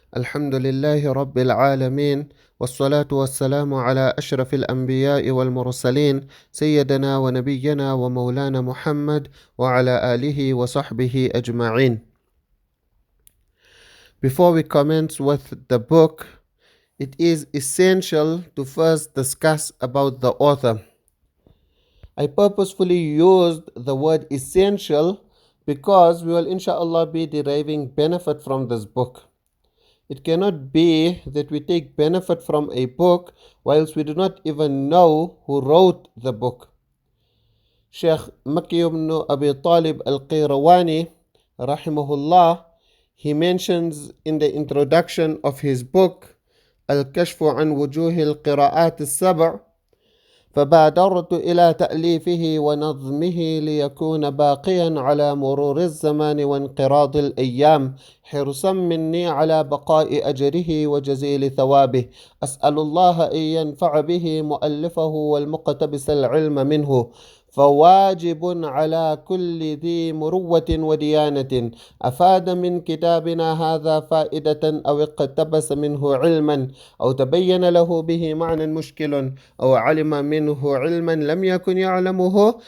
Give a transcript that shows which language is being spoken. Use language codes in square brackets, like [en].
[ar] الحمد لله رب العالمين، والصلاة والسلام على أشرف الأنبياء والمرسلين سيدنا ونبينا ومولانا محمد وعلى آله وصحبه أجمعين. [en] Before we commence with the book, it is essential to first discuss about the author. I purposefully used the word essential because we will inshallah be deriving benefit from this book. It cannot be that we take benefit from a book whilst we do not even know who wrote the book. Sheikh Makki ibn Abi Talib al-Qayrawani rahimahullah, he mentions in the introduction of his book Al-Kashfu an Wujuh al-Qira'at al-Sab' [ar] فبادرت إلى تأليفه ونظمه ليكون باقيا على مرور الزمان وانقراض الأيام حرصا مني على بقاء أجره وجزيل ثوابه. أسأل الله أن ينفع به مؤلفه والمقتبس العلم منه، فواجب على كل ذي مروة وديانة أفاد من كتابنا هذا فائدة أو اقتبس منه علما أو تبين له به معنى مشكل أو علم منه علما لم يكن يعلمه